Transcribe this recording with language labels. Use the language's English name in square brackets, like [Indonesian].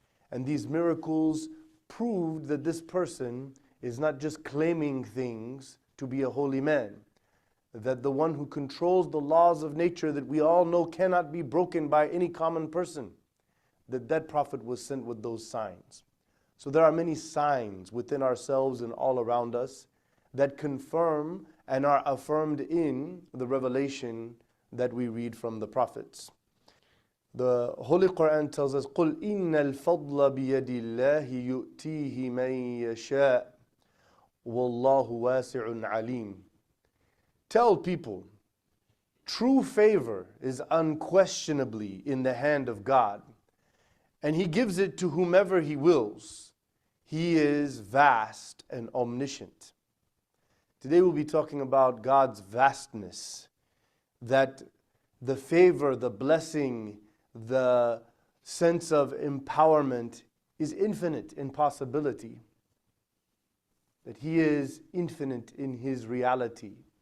[English] And these miracles proved that this person is not just claiming things to be a holy man, that the one who controls the laws of nature that we all know cannot be broken by any common person, that prophet was sent with those signs. So there are many signs within ourselves and all around us that confirm and are affirmed in the revelation that we read from the prophets. The Holy Quran tells us, [Arabic] قُلْ إِنَّ الْفَضْلَ بِيَدِ اللَّهِ يُؤْتِيهِ مَن يَشَاءُ وَاللَّهُ وَاسِعٌ عَلِيمٌ. [English] Tell people, true favor is unquestionably in the hand of God, and he gives it to whomever he wills. He is vast and omniscient. Today we'll be talking about God's vastness, that the favor, the blessing, the sense of empowerment is infinite in possibility, that he is infinite in his reality.